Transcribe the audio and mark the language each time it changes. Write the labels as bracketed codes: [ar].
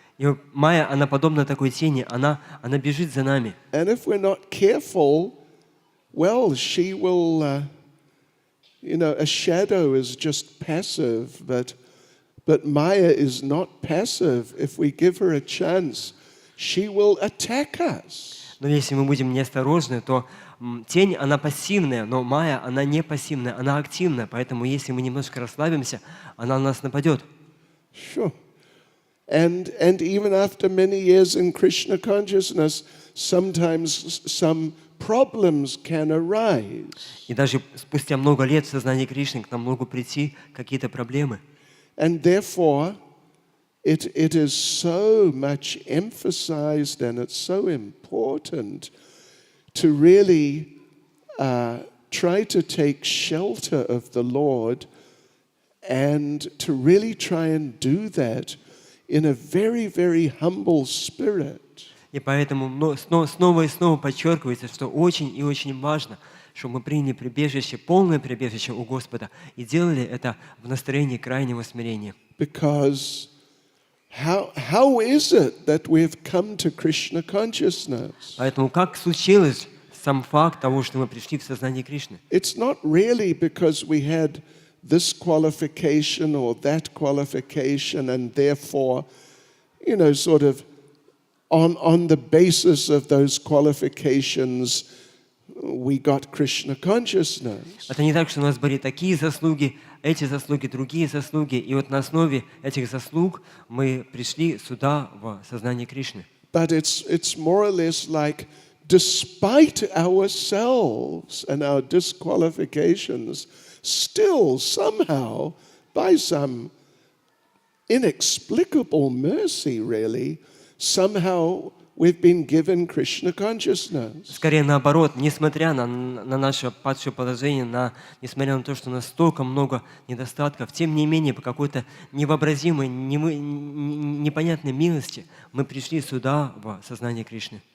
[ru] И Майя, она подобна такой тени, она бежит за нами. [en] And if we're not careful, well, she will, a shadow is just passive, but Maya is not passive. If we give her a chance, she will attack us. [ru] Но если мы будем неосторожны, то тень, она пассивная, но Майя, она не пассивная, она активная. Поэтому если мы немножко расслабимся, она на нас нападет. [en] Sure. And even after many years in Krishna consciousness, sometimes some problems can arise. [ru] И даже спустя много лет в сознании Кришны к нам могут прийти какие-то проблемы. [en] And therefore, it is so much emphasized and it's so important to really try to take shelter of the Lord and to really try and do that in a very, very humble spirit. [ru] И поэтому снова и снова подчеркивается, что очень и очень важно, чтобы мы приняли прибежище, полное прибежище у Господа и делали это в настроении крайнего смирения. [en] Because how is it that we've come to Krishna consciousness? [ru] Поэтому как случилось сам факт того, что мы пришли в сознание Кришны? [en] It's not really because we had this qualification or that qualification and therefore, sort of on the basis of those qualifications, we got Krishna consciousness. [ru] Это не так, что у нас были такие заслуги, эти заслуги, другие заслуги, и вот на основе этих заслуг мы пришли сюда, в сознание Кришны. [en] But it's more or less like, despite ourselves and our disqualifications, still somehow, by some inexplicable mercy really, somehow we've been given Krishna consciousness. [ru] Скорее наоборот, несмотря на наше падшее положение, несмотря на то, что у нас столько много недостатков, тем не менее, по какой-то невообразимой, непонятной милости мы пришли сюда, в сознание Кришны.